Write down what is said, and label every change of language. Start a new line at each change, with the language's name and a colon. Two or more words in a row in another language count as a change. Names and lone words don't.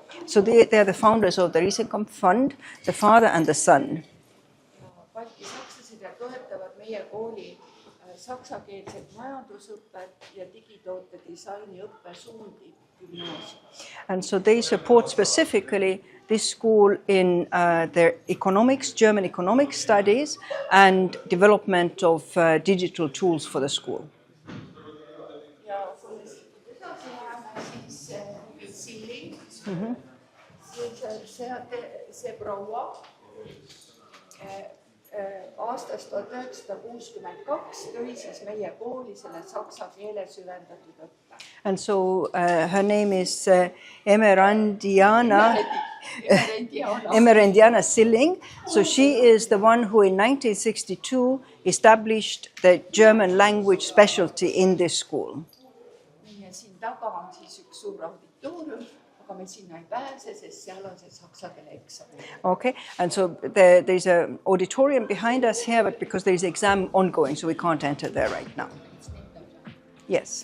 English: So they are the founders of the Riesenkamp Fund, the father and the son.
Estonian: Balti sakslased ja toetavad meie kooli saksakeelset majandusõpet ja digitoote disaini õppesuundi gümnaasium.
English: And so they support specifically this school in their economics, German economic studies, and development of digital tools for the school.
Estonian: Ja kui me siit edasi läheme, siis Silling, see proua aastast 1962 tõi siis meie kooli selle saksa keele süvendatud õppe.
English: And so her name is Emerendiana Silling. So she is the one who in 1962 established the German language specialty in this school.
Estonian: Ja siin taga on siis üks suur auditoorium, aga me sinna ei pääse, sest seal on see saksa keele eksam.
English: Okay, and so there's an auditorium behind us here, but because there is exam ongoing, so we can't enter there right now. Yes.